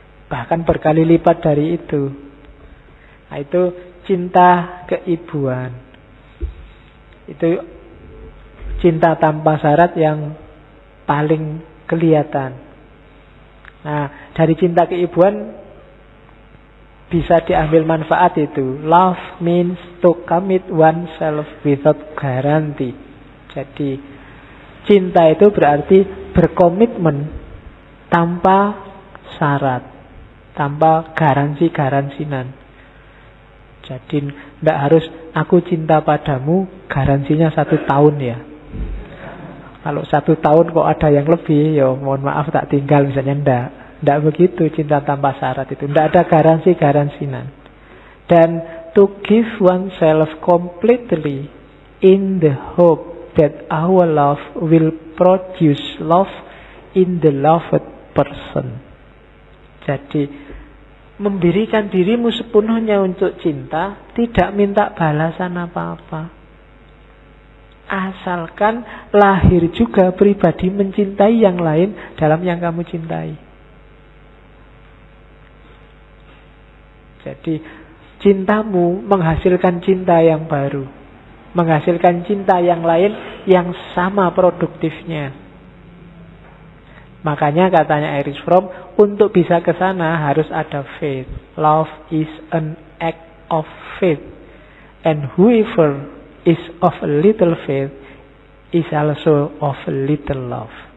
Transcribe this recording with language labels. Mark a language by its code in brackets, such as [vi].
[id] Bahkan berkali lipat dari itu. Nah, itu cinta keibuan. Itu cinta tanpa syarat yang paling kelihatan. Nah, dari cinta keibuan bisa diambil manfaat itu. [en] Love means to commit oneself without guarantee. [id] Jadi cinta itu berarti berkomitmen tanpa syarat, tanpa garansi-garansinan. Jadi tidak harus aku cinta padamu garansinya 1 tahun ya. Kalau 1 tahun kok ada yang lebih, ya mohon maaf tak tinggal misalnya. Tidak begitu cinta tanpa syarat itu. Tidak ada garansi-garansinan. Dan [en] to give oneself completely in the hope that our love will produce love in the loved person. [id] Jadi memberikan dirimu sepenuhnya untuk cinta, tidak minta balasan apa-apa. Asalkan lahir juga pribadi mencintai yang lain dalam yang kamu cintai. Jadi cintamu menghasilkan cinta yang baru, menghasilkan cinta yang lain yang sama produktifnya. Makanya katanya Erich Fromm, untuk bisa ke sana harus ada faith. [en] Love is an act of faith. And whoever is of a little faith is also of a little love.